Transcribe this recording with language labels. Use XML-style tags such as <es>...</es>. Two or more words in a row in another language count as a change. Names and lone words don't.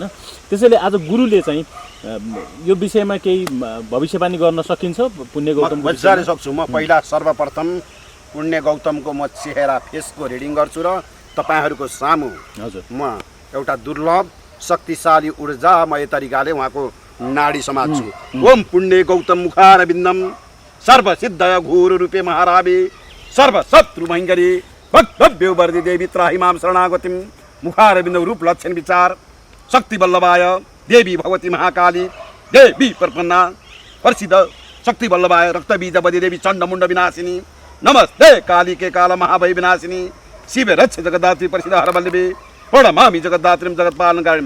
<ne>त्यसैले आज गुरुले चाहिँ यो विषयमा केही भविष्यवाणी गर्न सकिन्छ पुण्य गौतम? मजाले सक्छु। म पहिला सर्वप्रथम पुण्य गौतमको म चेहरा</ne> <en>faceको reading</en> <ne>गर्छु र तपाईँहरूको सामु हजुर म एउटा दुर्लभ शक्तिशाली ऊर्जामय तरिकाले उहाँको नाडी समात्छु।</ne> <sa>ओम पुण्य गौतम मुखारविन्दम सर्वसिद्ध घोर रूपे महारावे सर्वशत्रु भयङ्करी भव्य वर्दी देवी त्राहि माम शरणागतिम मुखारविन्द रूप लक्षण विचार शक्ति वल्लभाय देवी भगवती महाकाली देवी प्रपन्ना प्रसिद्ध शक्ति वल्लभाय रक्तबीजवती देवी चण्डमुण्ड विनाशिनी नमस्ते काली के काल महाभय विनाशिनी शिव रक्ष जगद्धात्री प्रसिद्ध हरवल्लभी प्रणमामि जगद्धात्रीम जगत्पालनकारिम।</sa>